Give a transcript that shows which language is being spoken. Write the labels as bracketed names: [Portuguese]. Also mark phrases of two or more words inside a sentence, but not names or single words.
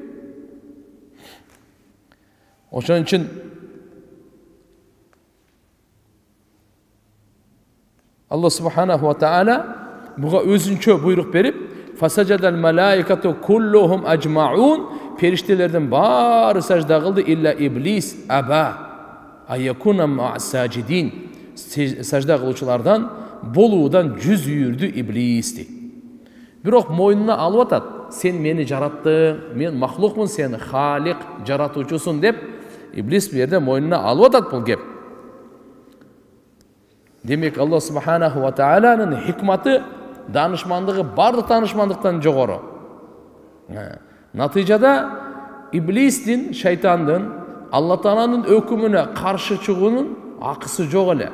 [Kyrgyz] Ошон үчүн Алла [Arabic] سبحانه وتعالى [Kyrgyz] буга өзүнчө буйрук берип, [Arabic] فسجد الملائكة كلهم أجمعون, [Kyrgyz] периштелердин баары сажда кылды, [Arabic] إلا إبليس أبى أن يكون مع الساجدين, [Kyrgyz] сажда кылуучулардан болуудан жүз үйүрдү иблис дейт. Бирок мойнуна алып атат, сен мени жараттың, мен махлукмун, сен халик, жаратуучусун деп иблис бу жерде мойнуна алып атат бул кеп. Демек Алла субханаху ва тааланын хикматы, данышмандыгы бардык данышмандыктан жогору. Натыйжада иблистин, шайтандын Алла Тааланын өкүмүнө каршы чыгуунун акысы жок эле.